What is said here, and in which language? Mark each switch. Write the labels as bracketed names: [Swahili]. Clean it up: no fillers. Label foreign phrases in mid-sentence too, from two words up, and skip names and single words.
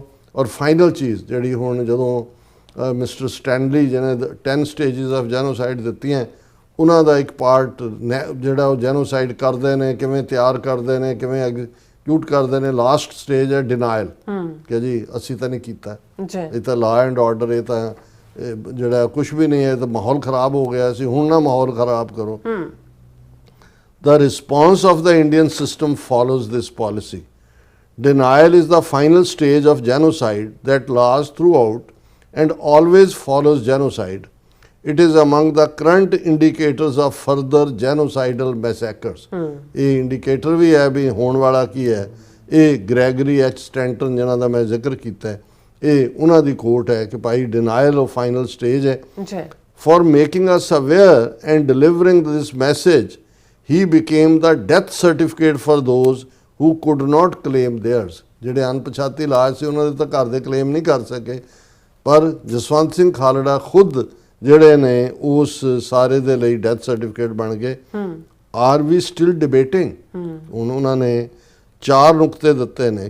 [Punjabi] ਔਰ ਫਾਈਨਲ ਚੀਜ਼ ਜਿਹੜੀ ਹੁਣ ਜਦੋਂ ਮਿਸਟਰ ਸਟੈਨਲੀ ਜਿਹਨੇ 10 [English] stages of genocide [Punjabi] ਦਿੱਤੀਆਂ, ਉਹਨਾਂ ਦਾ ਇੱਕ ਪਾਰਟ ਜਿਹੜਾ ਉਹ ਜੈਨੋਸਾਈਡ ਕਰਦੇ ਨੇ, ਕਿਵੇਂ ਤਿਆਰ ਕਰਦੇ ਨੇ, ਕਿਵੇਂ ਐਗਜ਼ੀਕਿਊਟ ਕਰਦੇ ਨੇ, [English] last stage [Punjabi] ਹੈ ਡਿਨਾਇਲ, ਕਿ ਜੀ ਅਸੀਂ ਤਾਂ ਨਹੀਂ ਕੀਤਾ, ਇਹ ਤਾਂ [English] law and order, [Punjabi] ਇਹ ਤਾਂ ਜਿਹੜਾ ਕੁਝ ਵੀ ਨਹੀਂ ਹੈ, ਤਾਂ ਮਾਹੌਲ ਖਰਾਬ ਹੋ ਗਿਆ ਸੀ, ਹੁਣ ਨਾ ਮਾਹੌਲ ਖਰਾਬ ਕਰੋ। [English] The response of the Indian system follows this policy. Denial is the final stage of genocide that lasts throughout and always follows genocide. It is among the current indicators of further genocidal massacres. [Punjabi] ਇਹ ਇੰਡੀਕੇਟਰ ਵੀ ਹੈ ਵੀ ਹੋਣ ਵਾਲਾ ਕੀ ਹੈ। ਇਹ ਗ੍ਰੈਗਰੀ ਐਚ ਸਟੈਂਟਨ ਜਿਹਨਾਂ ਦਾ ਮੈਂ ਜ਼ਿਕਰ ਕੀਤਾ ਹੈ, ਇਹ ਉਹਨਾਂ ਦੀ ਕੋਟ ਹੈ ਕਿ ਭਾਈ ਡਿਨਾਇਲ ਉਹ [English] final stage [Punjabi] ਹੈ। [English] For making us aware and delivering this message, he became the death certificate for those who could not claim theirs. [Punjabi] ਜਿਹੜੇ ਅਣਪਛਾਤੀ ਲਾਸ਼ ਸੀ ਉਹਨਾਂ ਦੇ ਤਾਂ ਘਰ ਦੇ ਕਲੇਮ ਨਹੀਂ ਕਰ ਸਕੇ, ਪਰ ਜਸਵੰਤ ਸਿੰਘ ਖਾਲੜਾ ਖੁਦ ਜਿਹੜੇ ਨੇ ਉਸ ਸਾਰੇ ਦੇ ਲਈ [English] death certificate [Punjabi] ਬਣ ਗਏ। [English] Are we still debating? [Punjabi] ਹੁਣ ਉਹਨਾਂ ਨੇ 4 ਨੁਕਤੇ ਦਿੱਤੇ ਨੇ।